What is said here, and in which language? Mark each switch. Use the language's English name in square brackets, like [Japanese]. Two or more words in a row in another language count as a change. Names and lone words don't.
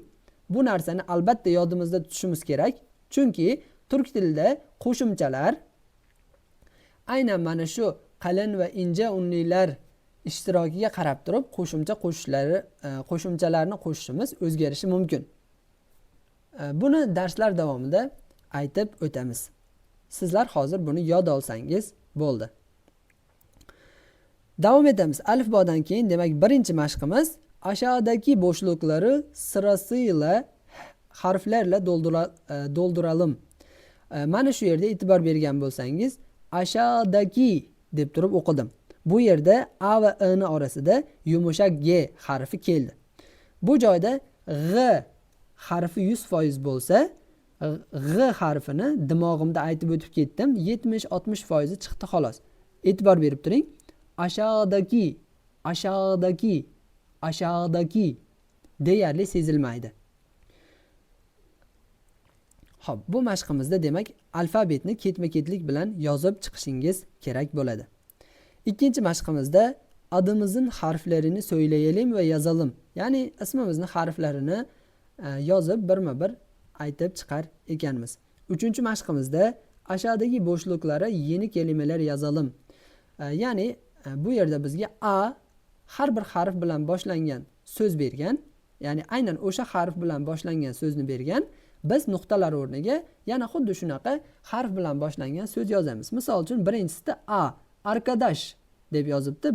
[Uzbek] Bu narsani albatta yodimizda tutishimiz kerak. Chunki turk tilida qo'shimchalar aynan mana shu qalin va ince unlilar ishtirokiga qarab turib qo'shimchalarni qo'shishimiz o'zgarishi mumkin. Buni darslar davomida aytib o'tamiz. Sizlar hozir buni yod olsangiz bo'ldi. Davom etamiz. Alifbodan keyin demak birinchi mashqimiz aşağıdaki bo'shliqlari [Turkish] sırasıyla harflarla dolduralım. [Uzbek] Mana shu yerda e'tibor bergan bo'lsangiz, aşağıdaki deb turib o'qidim. Bu yerda A va I ni orasida yumshoq G harfi keldi. Bu joyda G harfi 100% bo'lsa, G harfini dimog'imda aytib o'tib ketdim, 70-60% chiqdi xolos. E'tibor berib turing. Aşağıdaki deyarli sezilmaydi. Xo'p, bu mashqimizda demak alfabetni ketma-ketlik bilan yozib chiqishingiz kerak bo'ladi. [Turkish] İkinci mashqimizda adımızın harflerini söyleyelim ve yazalım. [Uzbek] Ya'ni ismimizning harflarini yozib birma-bir aytib chiqar ekanmiz. Uchinchi mashqimizda [Turkish] aşağıdaki bo'shliqlara yeni kelimeler yazalım. [Uzbek] Ya'ni bu yerda bizga A har bir harf bilan boshlangan so'z bergan, ya'ni aynan o'sha harf bilan boshlangan so'zni bergan. Biz nuqtalar o'rniga yana xuddi shunaqa harf bilan boshlangan so'z yozamiz. Misol uchun birinchisida A, arkadash deb yozibdi.